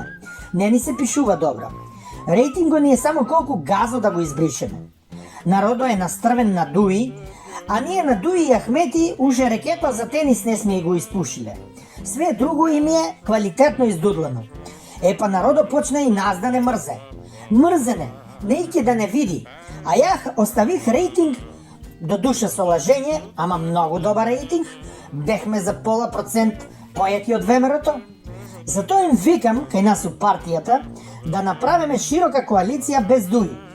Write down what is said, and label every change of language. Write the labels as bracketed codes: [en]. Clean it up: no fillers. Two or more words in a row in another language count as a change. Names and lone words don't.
[mk] Не ни се пишува добро. Рейтинго ни е само колко газо да го избришеме. Народо е настървен на Дуи, а ние на Дуи и Ахмети уже рекето за тенис не сме го изпушиле. Све друго им е квалитетно издудлано. Па народо почна и нас да не мързе. Мързене, нейки да не види. А я оставих рейтинг до душа с уважение, ама много добър рейтинг. Бехме за пола процент поети от ВМРО-то. Зато им викам, кай нас от партията, да направиме широка коалиция без Дуи.